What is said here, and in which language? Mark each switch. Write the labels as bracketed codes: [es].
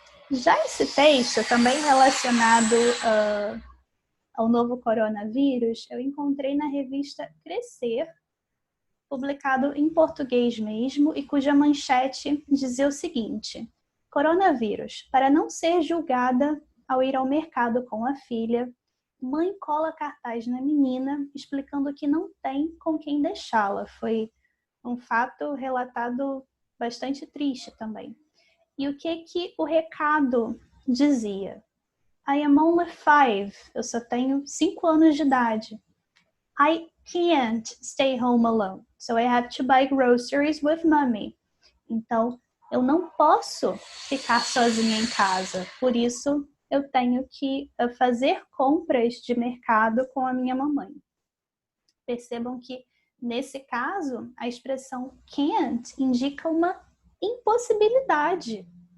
[pt] Já esse texto, também relacionado ao novo coronavírus, eu encontrei na revista Crescer, publicado em português mesmo, e cuja manchete dizia o seguinte: coronavírus, para não ser julgada ao ir ao mercado com a filha, mãe cola cartaz na menina explicando que não tem com quem deixá-la. Foi um fato relatado bastante triste também. E o que o recado dizia? [en] I am only 5. [pt] Eu só tenho 5 anos de idade. [en] I can't stay home alone, so I have to buy groceries with mommy. [pt] Então, eu não posso ficar sozinha em casa, por isso eu tenho que fazer compras de mercado com a minha mamãe. Percebam que, nesse caso, a expressão can't indica uma impossibilidade.